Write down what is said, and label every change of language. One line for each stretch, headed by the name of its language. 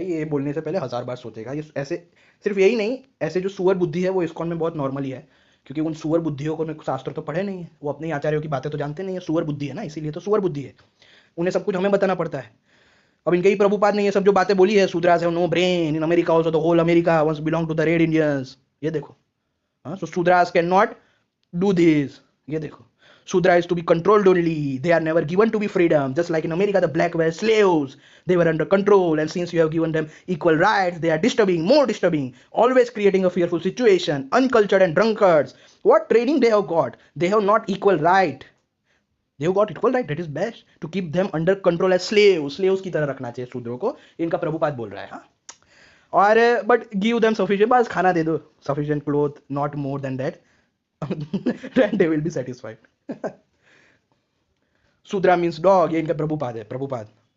Hindi: ये बोलने से पहले 1000 बार सोचेगा। ये ऐसे सिर्फ यही नहीं, ऐसे जो सुअर बुद्धि है वो इस्कॉन में बहुत नॉर्मली है, क्योंकि उन सुअर बुद्धियों को शास्त्र तो पढ़े नहीं है, वो अपने आचार्यों की बातें तो जानते नहीं है। सुअर बुद्धि है ना, इसीलिए तो सुअर बुद्धि है, उन्हें सब कुछ हमें बताना पड़ता है। अब इनके ही प्रभुपाद ने ये सब जो बातें बोली है,
English: Shudras have no brain in America also, the whole America once belong to the red Indians,
Hindi: ये देखो।
English: हाँ, so Shudras can not do this,
Hindi: ये देखो।
English: Shudra is to be controlled only. They are never given to be freedom. Just like in America, the black were slaves. They were under control. And since you have given them equal rights, they are disturbing, more disturbing, always creating a fearful situation. Uncultured and drunkards. What training they have got? They have not equal right. They have got equal right. That is best. To keep them under control as slaves.
Hindi: Slaves की तरह रखना चाहिए शूद्रों को. इनका प्रभुपाद बोल रहा है, हाँ. और
English: but give them sufficient,
Hindi: बस खाना दे दो,
English: sufficient cloth, not more than that. Then they will be satisfied.
Hindi: शूद्रा
English: means dog,
Hindi: ये इनका प्रभुपाद है, प्रभुपाद।